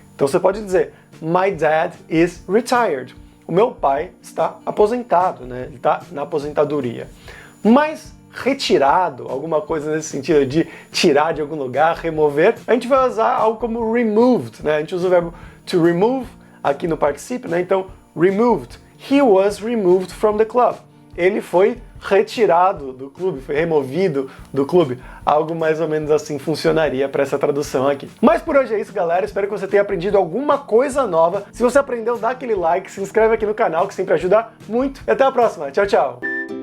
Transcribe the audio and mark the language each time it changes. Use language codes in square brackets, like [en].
[pt] Então você pode dizer, [en] my dad is retired. [pt] O meu pai está aposentado, né? Ele está na aposentadoria. Mas retirado, alguma coisa nesse sentido de tirar de algum lugar, remover, a gente vai usar algo como removed, né? A gente usa o verbo to remove aqui no particípio, né? Então, removed. [en] He was removed from the club. [pt] Ele foi retirado do clube, foi removido do clube. Algo mais ou menos assim funcionaria para essa tradução aqui. Mas por hoje é isso, galera. Espero que você tenha aprendido alguma coisa nova. Se você aprendeu, dá aquele like, se inscreve aqui no canal, que sempre ajuda muito. E até a próxima. Tchau, tchau!